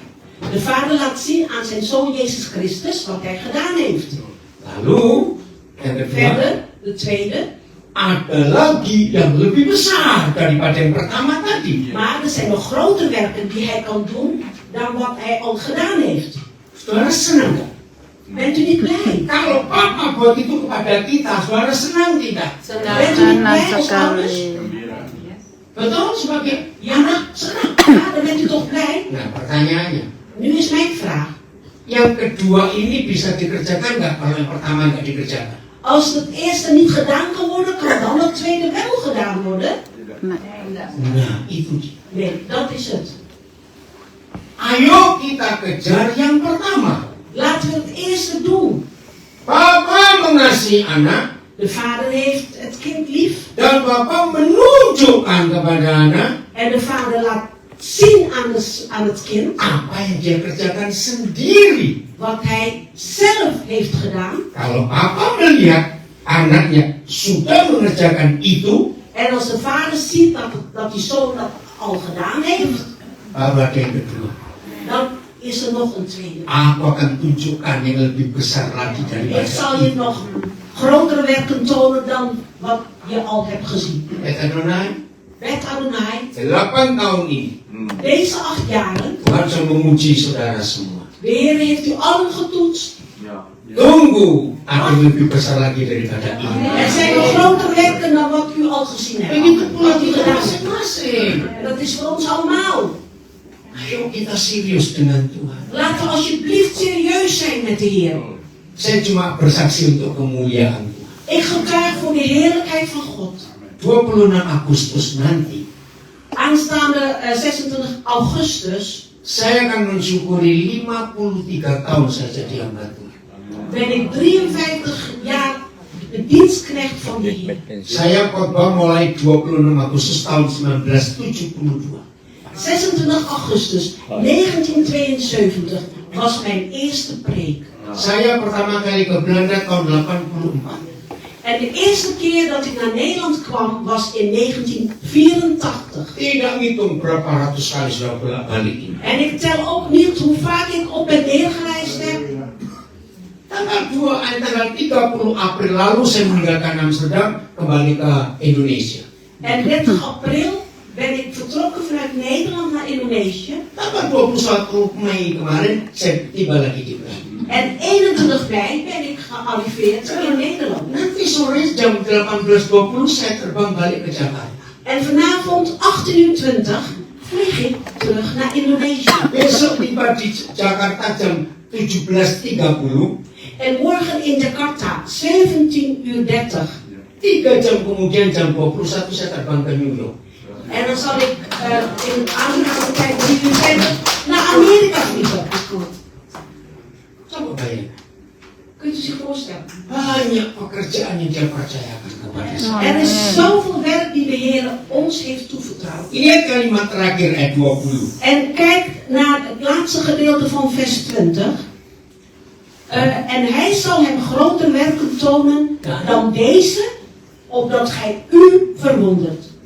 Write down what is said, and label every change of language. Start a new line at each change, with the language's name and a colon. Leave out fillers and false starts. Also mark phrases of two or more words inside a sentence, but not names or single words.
Dutch: de vader laat zien aan zijn zoon Jezus Christus wat hij gedaan heeft.
Indonesian: Lalu, yang kedua,
Dutch: Verder, de tweede,
Indonesian: ada lagi yang lebih besar daripada yang pertama tadi.
Dutch: maar er zijn nog grotere werken die hij kan doen dan wat hij al gedaan heeft.
Indonesian: Saudara senang gak?
Dutch: Bent u niet blij?
Indonesian: Kalau Papa buat itu kepada kita, saudara senang tidak?
Dutch: Bent u niet
Indonesian: Senang
Dutch: blij als ouders?
Indonesian: sekali. Betul sebagai
Dutch: Ja,
Indonesian: anak senang.
Dutch: ja, dan bent u toch blij?
Indonesian: Nah, pertanyaannya,
Dutch: Nu is mijn vraag.
Indonesian: yang kedua ini bisa dikerjakan nggak kalau yang pertama nggak dikerjakan?
Dutch: Als het eerste niet gedaan kan worden, kan dan het tweede wel gedaan worden?
Indonesian: Nah, itu dia.
Dutch: Nee, dat is het.
Indonesian: Ayo kita kejar yang pertama.
Dutch: Laten we het eerste doen.
Indonesian: Papa mengasihi anak
Dutch: De vader heeft het kind lief
Indonesian: dan Papa menunjukkan kepada anak
Dutch: en de vader laat zien aan het kind
Indonesian: apa yang dia kerjakan sendiri.
Dutch: wat hij zelf heeft gedaan.
Indonesian: Kalau Papa melihat anaknya sudah mengerjakan itu,
Dutch: En als de vader ziet dat die zoon dat al gedaan heeft,
Indonesian: baru ada yang kedua.
Dutch: dan is er nog een tweede.
Indonesian: Aku akan tunjukkan yang lebih besar lagi daripada
Dutch: Ik zal je nog grotere werken tonen dan wat je al hebt gezien.
Indonesian: Bet Adonai,
Dutch: Bet Adonai,
Indonesian: 8 tahun ini
Dutch: deze 8 jaren,
Indonesian: Tuhan sudah memuji saudara semua.
Dutch: de Heer heeft u allen getoetst.
Indonesian: Tunggu, ada yang lebih besar lagi daripada ini.
Dutch: Er zijn nog grotere werken dan wat u al gezien hebt.
Indonesian: Begitu pula
Dutch: Wat u
Indonesian: kita
Dutch: gedaan hebt.
Indonesian: masing-masing.
Dutch: En dat is voor ons allemaal.
Indonesian: Ayo kita serius dengan Tuhan.
Dutch: Laten we alsjeblieft serieus zijn met de Heer.
Indonesian: Saya cuma bersaksi untuk kemuliaan Tuhan.
Dutch: Ik getuig voor de heerlijkheid van God.
Indonesian: 26 Agustus nanti,
Dutch: Aanstaande 26 augustus
Indonesian: Saya akan mensyukuri 53 tahun saya jadi hamba Tuhan.
Dutch: Ben ik 53 jaar de dienstknecht van de Heer.
Indonesian: Saya khotbah mulai 26 Agustus tahun 1972.
Dutch: 26 augustus 1972 was mijn eerste preek.
Indonesian: Saya pertama kali ke Belanda tahun 84.
Dutch: En de eerste keer dat ik naar Nederland kwam was in 1984.
Indonesian: Tidak ngitung berapa ratus kali sudah bolak-balik ini.
Dutch: En ik tel ook niet hoe vaak ik op en neer gereisd heb.
Indonesian: Tanggal 30 April lalu saya meninggalkan Amsterdam kembali ke Indonesia.
Dutch: En 30 april ben ik vertrokken vanuit Nederland naar Indonesië.
Indonesian: Tanggal 21 Mei kemarin saya tiba lagi di Belanda.
Dutch: En 21 mei ben ik gearriveerd in Nederland.
Indonesian: Nanti sore jam 18.20 saya terbang balik ke Jakarta.
Dutch: En vanavond 18:20 vlieg ik terug naar Indonesië.
Indonesian: Besok tiba di Jakarta jam 17.30.
Dutch: En morgen in Jakarta 17:30.
Indonesian: 3 jam kemudian jam 21 saya terbang ke New York.
Dutch: En dan zal ik in Amerikaanse tijd 3 uur verder naar Amerika vliegen.
Indonesian: Coba bayangkan.
Dutch: Kunt u zich voorstellen?
Indonesian: Banyak pekerjaan yang dia percayakan kepada saya.
Dutch: Er is zoveel werk die de Heer ons heeft toevertrouwd.
Indonesian: Lihat kalimat terakhir ayat 20.
Dutch: En kijk naar het laatste gedeelte van vers 20. En hij zal hem groter werken tonen dan deze, opdat gij u verwondert.